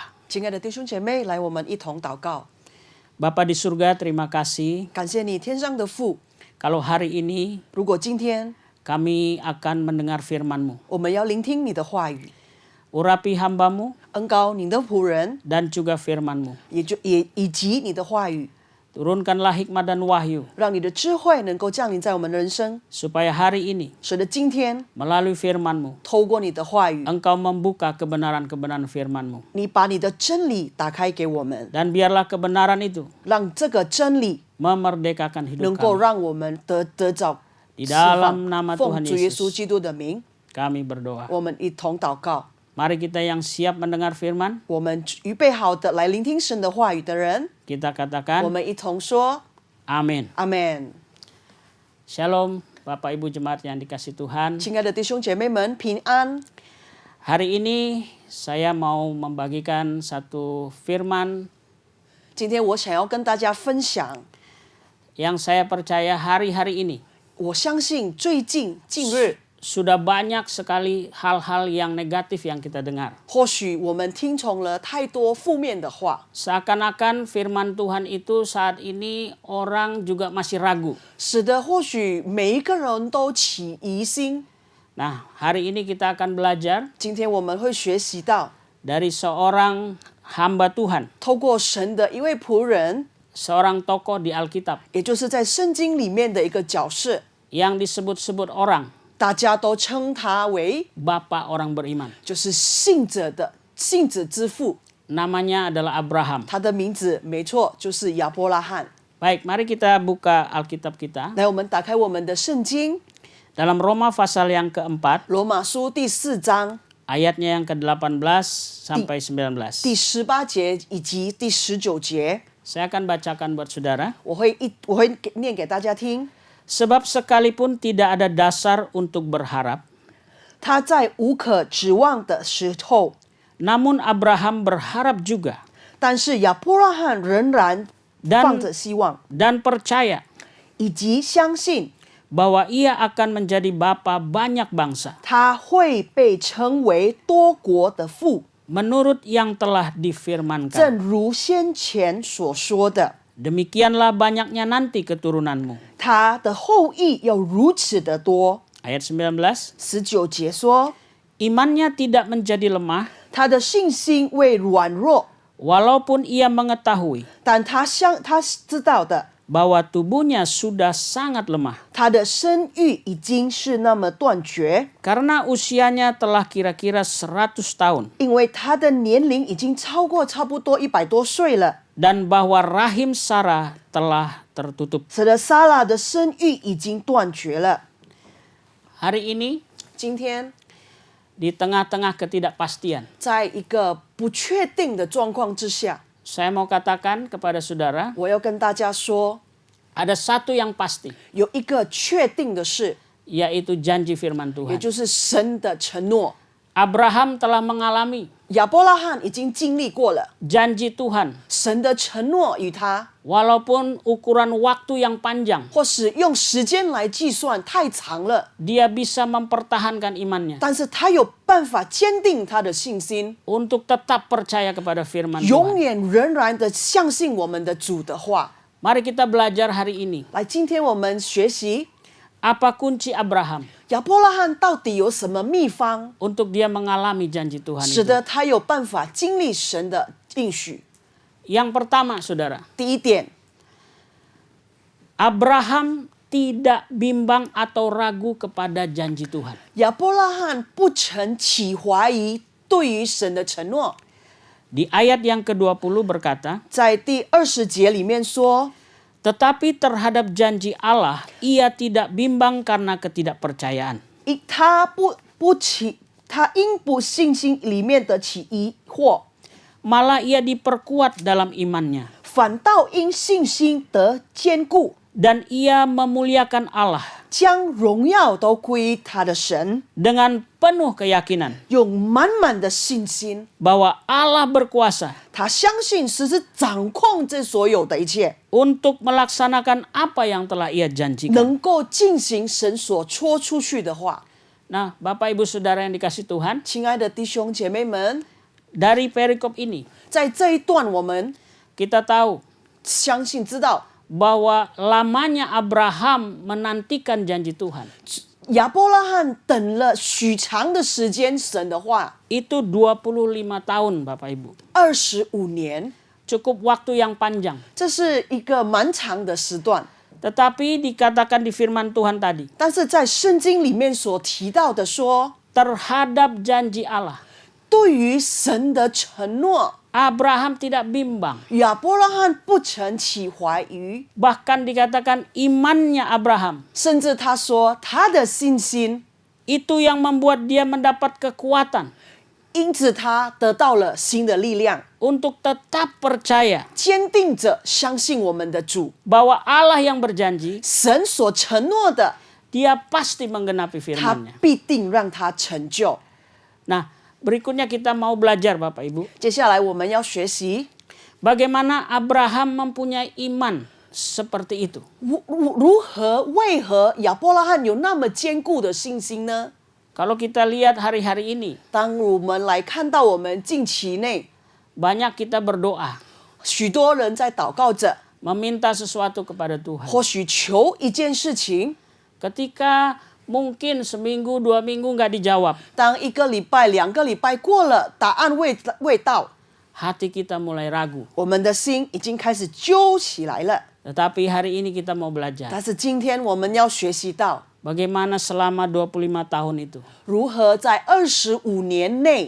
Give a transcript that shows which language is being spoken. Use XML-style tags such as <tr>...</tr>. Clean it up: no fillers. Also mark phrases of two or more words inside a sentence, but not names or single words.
<zh>亲爱的弟兄姐妹，来，我们一同祷告。</zh> <id>Bapa di surga, terima kasih</id> <zh>感谢你，天上的父。</zh> <id>kalau hari ini</id> <zh>如果今天</zh> <id>kami akan mendengar firman-Mu.</id> <zh>我们要聆听你的话语，</zh> <id>Urapi hamba-Mu</id> <zh>恩膏你的仆人，</zh> <id>dan juga firman-Mu.</id> <zh>以及你的话语，</zh> <id>Turunkanlah hikmat dan wahyu</id> <zh>让你的智慧能够降临在我们的人生，</zh> <id>supaya hari ini</id> <zh>使得今天</zh> <id>melalui firman-Mu</id> <zh>透过你的话语，</zh> <id>Engkau membuka kebenaran-kebenaran firman-Mu.</id> <zh>你把你的真理打开给我们，</zh> <id>Dan biarlah kebenaran itu</id> <zh>让这个真理</zh> <id>memerdekakan hidup</id> <zh>能够</zh> <id>kami.</id> <zh>让我们得着</zh> <id>Di</id> <zh>释</zh> <id>dalam</id> <zh>放。</zh> <id>nama</id> <zh>奉</zh> <id>Tuhan</id> <zh>主耶稣</zh> <id>Yesus</id> <zh>基督的名，</zh> <id>kami berdoa.</id> <zh>我们一同祷告。</zh> <id>Mari kita yang siap mendengar firman,</id> <zh>我们预备好的来聆听神的话语的人，</zh> <id>kita</id> <zh>我</zh> <id>katakan</id> <zh>们一同说</zh> <id>amin.</id> <zh>阿门。</zh> <id>Shalom Bapak Ibu Jemaat yang dikasih Tuhan.</id> <zh>亲爱的弟兄姐妹们，平安。</zh> <id>Hari ini saya mau membagikan satu firman</id> <zh>今天我想要跟大家分享，</zh> <id>yang saya percaya hari-hari ini</id> <zh>我相信最近近日，</zh> <id>sudah banyak sekali hal-hal yang negatif yang kita dengar.</id> <zh>或许我们听从了太多负面的话，</zh> <id>Seakan-akan firman Tuhan itu saat ini orang juga masih ragu.</id> <zh>使得或许每一个人都起疑心。</zh> <id>Nah, hari ini kita akan belajar</id> <zh>今天我们会学习到，</zh> <id>dari seorang hamba Tuhan,</id> <zh>透过神的一位仆人，</zh> <id>seorang tokoh di Alkitab</id> <zh>也就是在圣经里面的一个角色，</zh> <id>yang disebut-sebut orang</id> <zh>大家都称他为</zh> <id>Bapa orang beriman.</id> <zh>就是信者之父，</zh> <id>Namanya adalah Abraham.</id> <zh>他的名字没错，就是亚伯拉罕。</zh> <id>Baik, mari kita buka Alkitab kita</id> <zh>来，我们打开我们的圣经，</zh> <id>dalam Roma pasal yang keempat,</id> <zh>罗马书第4章</zh> <id>ayatnya yang ke-18 sampai 19.</id> <zh>第18节以及第19节，</zh> <id>Saya akan bacakan buat saudara.</id> <zh>我会念给大家听。</zh> <id>Sebab sekalipun tidak ada dasar untuk berharap,</id> <zh>他在无可指望的时候，</zh> <id>namun Abraham berharap juga</id> <zh>但是亚伯拉罕仍然</zh> <id>Dan-</id> <zh>放着希望，</zh> <id>dan percaya</id> <zh>以及相信</zh> <id>bahwa ia akan menjadi bapa banyak bangsa,</id> <zh>他会被称为多国的父，</zh> <id>menurut yang telah difirmankan.</id> <zh>正如先前所说的，</zh> <id>Demikianlah banyaknya nanti keturunanmu.</id> <zh>他的后裔要如此的多。</zh> <id>Ayat 19,</id> <zh>19节说，</zh> <id>imannya tidak menjadi lemah,</id> <zh>他的信心未软弱，</zh> <id>walaupun ia mengetahui</id> <zh>但他知道的，</zh> <id>bahwa tubuhnya sudah sangat lemah,</id> <zh>他的生育已经是那么断绝，</zh> <id>karena usianya telah kira-kira 100 tahun,</id> <zh>因为他的年龄已经超过差不多100多岁了，</zh> <id>dan bahwa rahim Sarah telah tertutup.</id> <zh>使得撒拉的生育已经断绝了。</zh> <id>Hari ini,</id> <zh>今天</zh> <id>di tengah-tengah ketidakpastian,</id> <zh>在一个不确定的状况之下，</zh> <id>saya mau katakan kepada saudara,</id> <zh>我要跟大家说，</zh> <id>ada satu yang pasti,</id> <zh>有一个确定的事，</zh> <id>yaitu janji firman</id> <zh>也</zh> <id>Tuhan.</id> <zh>就是神的承诺。</zh> <id>Abraham telah mengalami</id> <zh>亚伯拉罕已经经历过了</zh> <id>janji Tuhan,</id> <zh>神的承诺与他，</zh> <id>walaupun ukuran waktu yang panjang,</id> <zh>或是用时间来计算太长了，</zh> <id>dia bisa mempertahankan imannya</id> <zh>但是他有办法坚定他的信心，</zh> <id>untuk tetap percaya kepada firman</id> <zh>永</zh> <id>Tuhan.</id> <zh>远仍然的相信我们的主的话。</zh> <id>Mari kita belajar hari ini,</id> <zh>来，今天我们学习</zh> <id>apa kunci Abraham</id> <zh>亚伯拉罕到底有什么秘方，</zh> <id>untuk dia mengalami janji Tuhan</id> <zh>使</zh> <id>itu.</id> <zh>得他有办法经历神的应许。</zh> <id>Yang pertama, saudara,</id> <zh>第一点，</zh> <id>Abraham tidak bimbang atau ragu kepada janji Tuhan.</id> <zh>亚伯拉罕不曾起怀疑对于神的承诺。</zh> <id>Di ayat yang ke-20 berkata,</id> <zh>在第20节里面说，</zh> <id>tetapi terhadap janji Allah, ia tidak bimbang karena ketidakpercayaan.</id> <zh>他因不信心里面的起疑惑，</zh> <id>Malah ia diperkuat dalam imannya.</id> <zh>反倒因信心得坚固，</zh> <id>Dan ia memuliakan Allah</id> <zh>将荣耀都归他的神，</zh> <id>dengan penuh keyakinan</id> <zh>用满满的信心，</zh> <id>bahwa Allah berkuasa</id> <zh>他相信神是掌控这所有的一切，</zh> <id>untuk melaksanakan apa yang telah ia janjikan.</id> <zh>能够进行神所戳出去的话。</zh> <id>Nah, Bapak Ibu Saudara yang dikasih Tuhan,</id> <zh>亲爱的弟兄姐妹们，</zh> <id>dari perikop ini</id> <zh>在这一段我们</zh> <id>kita tahu</id> <zh>相信知道，</zh> <id>bahwa lamanya Abraham menantikan janji Tuhan</id> <zh>亚伯拉罕等了许长的时间神的话，</zh> <id>itu 25 tahun, Bapak Ibu.</id> <zh>25年，</zh> <id>Cukup waktu yang panjang.</id> <zh>这是一个蛮长的时段。</zh> <id>Tetapi dikatakan di firman Tuhan tadi,</id> <zh>但是在圣经里面所提到的说，</zh> <id>terhadap janji Allah,</id> <zh>对于神的承诺，</zh> <id>Abraham tidak bimbang.</id> <zh>亚伯拉罕不曾起怀疑，</zh> <id>Bahkan dikatakan imannya Abraham,</id> <zh>甚至他说他的信心，</zh> <id>itu yang membuat dia mendapat kekuatan</id> <zh>因此他得到了新的力量，</zh> <id>untuk tetap percaya</id> <zh>坚定着相信我们的主，</zh> <id>bahwa Allah yang berjanji,</id> <zh>神所承诺的，</zh> <id>dia pasti menggenapi</id> <zh>他</zh> <id>firman-Nya.</id> <zh>必定让他成就。</zh> <id>Nah, berikutnya kita mau belajar Bapak Ibu,</id> <zh>接下来我们要学习</zh> <id>bagaimana Abraham mempunyai iman seperti itu.</id> <zh>为何亚伯拉罕有那么坚固的信心呢？</zh> <id>Kalau kita lihat hari-hari ini,</id> <zh>当我们来看到我们近期内，</zh> <id>banyak kita berdoa,</id> <zh>许多人在祷告着，</zh> <id>meminta sesuatu kepada Tuhan.</id> <zh>或许求一件事情，</zh> <id>Ketika mungkin seminggu, 2 minggu nggak dijawab,</id> <zh>当1个礼拜、2个礼拜过了，答案未到，</zh> <id>hati kita mulai ragu.</id> <zh>我们的心已经开始揪起来了。</zh> <id>Tetapi hari ini kita mau belajar.</id> <zh>但是今天我们要学习到，</zh> <id>Bagaimana selama 25 tahun itu</id> <zh>如何在25年内，</zh>